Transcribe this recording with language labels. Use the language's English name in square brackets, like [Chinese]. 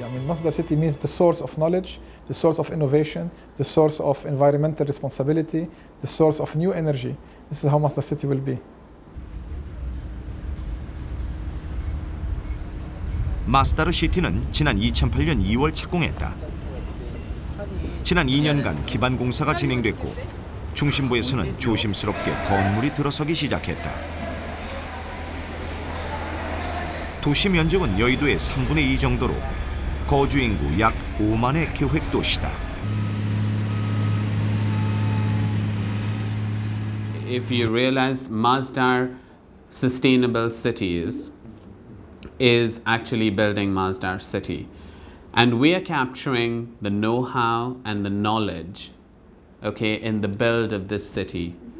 [English] I mean, Masdar City means the source of knowledge, the source of innovation, the source of environmental responsibility, the source of new energy. This is how Masdar City will be. [Korean] 마스다르 시티는 지난 2008년 2월 착공했다. 지난 2년간 기반 공사가 진행됐고 중심부에서는 조심스럽게 건물이 들어서기 시작했다. 도시 면적은 여의도의 3분의 2 정도로 거주 인구 약 5만의 계획 도시다. [English] If you realize Masdar Sustainable Cities is actually building Masdar City. And we are capturing the know-how and the knowledge, okay, in the build of this city.